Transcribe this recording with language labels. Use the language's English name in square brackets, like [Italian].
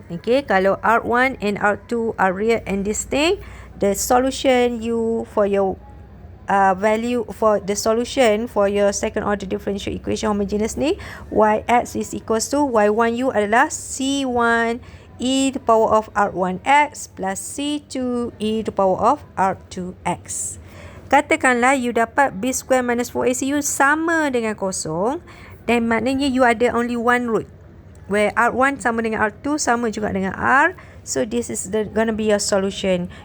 [English] Okay, kalau R1 and R2 are real and distinct, the solution you for your value for the solution for your second order differential equation homogeneous ni, yx is equals to y1u adalah c1 e to the power of r1x plus c2 e to the power of r2x. [Malay] Katakanlah you dapat b square minus 4ac sama dengan kosong, dan maknanya you ada [English] only one root [Malay] where r1 sama dengan r2 sama juga dengan r. [English] So this is gonna be your solution.